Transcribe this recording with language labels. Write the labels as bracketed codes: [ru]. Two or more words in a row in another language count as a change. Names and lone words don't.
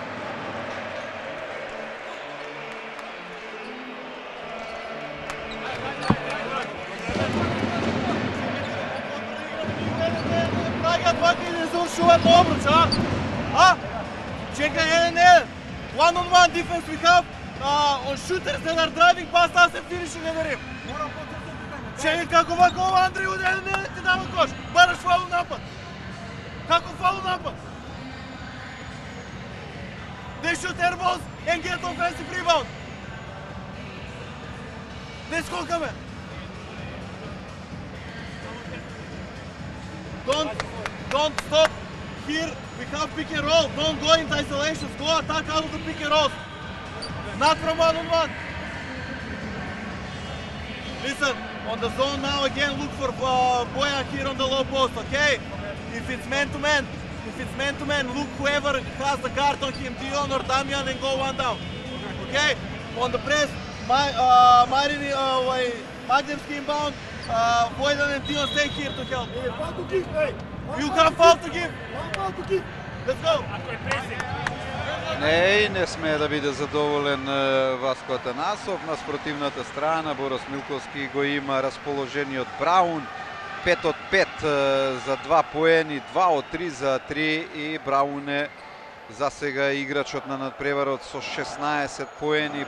[mk] Чекай, 1-1. [en] One-on-one defense we have. On shooters that are driving past us and finishing at the rim. [mk] Чекай, како вако ова Андреј уде, не ти дава кош. Бараш фаул напад. Како фаул напад? [en] They shoot air balls and get offensive rebound. [mk] Не скокаме. [en] Don't stop here. We have pick and roll. Don't go into isolations. Go attack out of the pick and rolls. Not from one-on-one. Listen, on the zone now again, look for Bojan here on the low post, okay? If it's man-to-man, look whoever has the guard on him, Dion or Damian, and go one down. Okay? On the press, Magdevski inbound, Bojan and Dion stay here to help. You have foul to give. Let's go. [mk] Не смее да биде задоволен Васко Атанасов. На спротивната страна Борис Милковски го има расположениот Браун. 5 од 5 за 2 поени, 2 од 3 за 3 и Браун е за сега играчот на надпреварот со 16 поени.